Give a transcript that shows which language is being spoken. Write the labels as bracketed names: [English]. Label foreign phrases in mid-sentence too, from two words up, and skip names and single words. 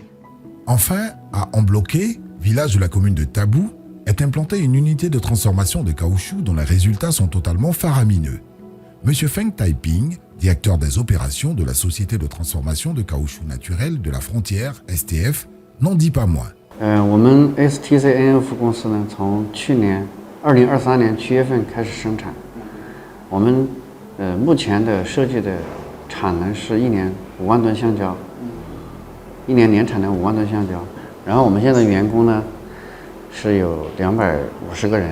[French] Enfin, à Ambloqué, village de la commune de Tabou, est implantée une unité de transformation de caoutchouc dont les résultats sont totalement faramineux. Monsieur Feng Taiping, directeur des opérations de la Société de transformation de caoutchouc naturel de la frontière, STF, n'en dit pas moins. [Chinese] 我们 STCNF 公司呢，从去年2023年7月份开始生产。我们目前的设计的产能是1年5万吨橡胶，1年年产能5万吨橡胶。然后我们现在员工呢是有250个人。